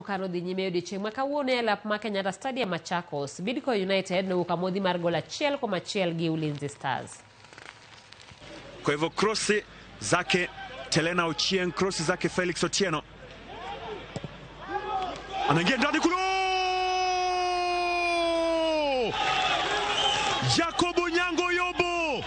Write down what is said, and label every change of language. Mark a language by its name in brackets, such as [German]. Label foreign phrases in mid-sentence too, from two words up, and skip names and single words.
[Luo (Kenya and Tanzania)] Karodhi nyime odiochieng' ma kawuono e lap ma Kenyatta Stadium Machakos, Bidco United nowuok amodhi mar gol 1-1 gi Ulinzi Stars. [Swahili] Kwa hivyo krosi zake Telena Ochieng, krosi zake Felix Otieno. Anaingia ndani kule. Jacob Onyango Yobo.